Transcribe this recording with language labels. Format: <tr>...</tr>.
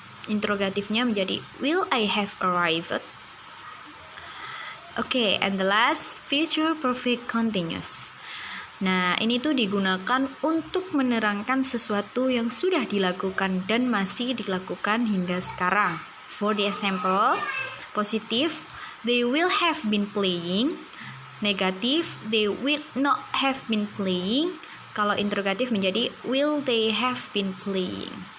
<id>Interrogatifnya menjadi</id> <en>will I have arrived? Okay, and the last, future perfect continuous.</en> <id>Nah, ini tuh digunakan untuk menerangkan sesuatu yang sudah dilakukan dan masih dilakukan hingga sekarang.</id> <en>For the example, positif, they will have been playing. Negatif, they will not have been playing.</en> <id>Kalau interrogatif menjadi</id> <en>will they have been playing.</en>